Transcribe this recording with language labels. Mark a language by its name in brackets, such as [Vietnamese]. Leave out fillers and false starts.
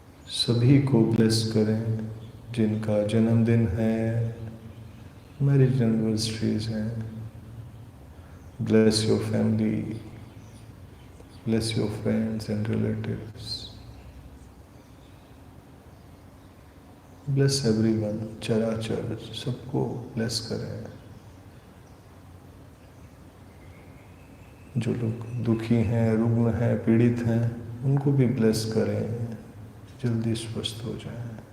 [Hindi] सभी को ब्लेस करें जिनका जन्मदिन है, मैरिज एनिवर्सरीज हैं। [English] Bless your family, bless your friends and relatives. Bless everyone, [Hindi] चराचर सबको bless करें। जो लोग दुखी हैं, रुग्ण हैं, पीड़ित हैं, उनको भी bless करें, जल्दी स्वस्थ हो जाएं।